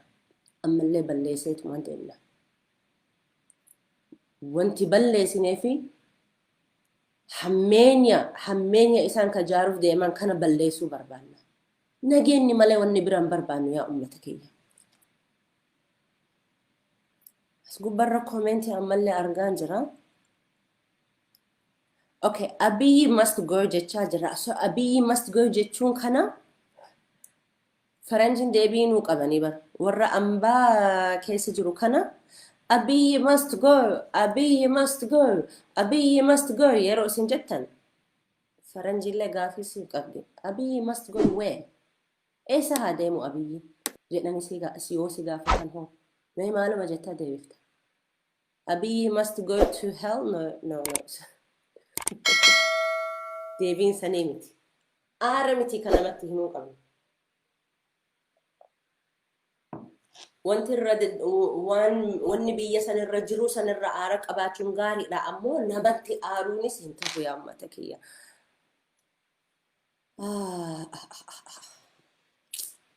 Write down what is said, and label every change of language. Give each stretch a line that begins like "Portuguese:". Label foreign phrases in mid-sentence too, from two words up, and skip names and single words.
Oromo: Ammallee balleesseetu waan deemna. Wanti balleessinee fi hammeenya isaan ka jaaruuf deeman kana balleessuu barbaanna. Nageenyi malee wanni biraan barbaannu yaa ummata keenya. As gubbarra koomeentii ammallee argaan jira. Okay, Abiyyi
English: must go
Oromo: jechaa jira. So Abiyyi
English: must go
Oromo: jechuun kana faranjiin deebii nuu qabanii bar. Warra ambaa keessa jiru kana Abiyyi
English: must go,
Oromo: Abiyyi
English: must go,
Oromo: Abiyyi
English: must go
Oromo: yeroo isin jettan faranjiillee gaafii siif qabdi.
English: Abiyyi must go where?
Oromo: Eessa haa deemu Abiyyi? Jedhani yoo si gaafatan hoo. Mee maaluma jettaa deebifta?
English: Abiyyi must go to hell? No.
Oromo: Deebiin sanii miti. Aara miti kan namatti himuu qabnu. Wanni biyya sanirra jiru sanirra aara qabaachuun gaariidha. Ammoo namatti aaruunis hin ta'u yaa ummata kiyya.